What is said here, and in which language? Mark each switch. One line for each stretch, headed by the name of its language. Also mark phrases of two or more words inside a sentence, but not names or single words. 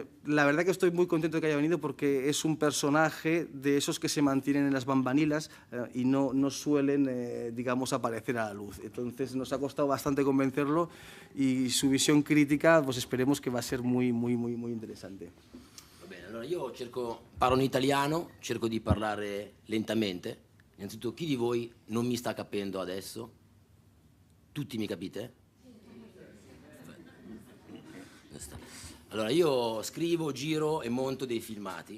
Spanish: La verdad que estoy muy contento de que haya venido, porque es un personaje de esos que se mantienen en las bambanilas y no suelen, digamos, aparecer a la luz. Entonces nos ha costado bastante convencerlo y su visión crítica, pues esperemos que va a ser muy, muy, muy, muy interesante.
Italian: Allora io parlo in italiano, cerco di parlare lentamente. Innanzitutto, chi di voi non mi sta capendo adesso? Tutti mi capite? Allora io scrivo, giro e monto dei filmati.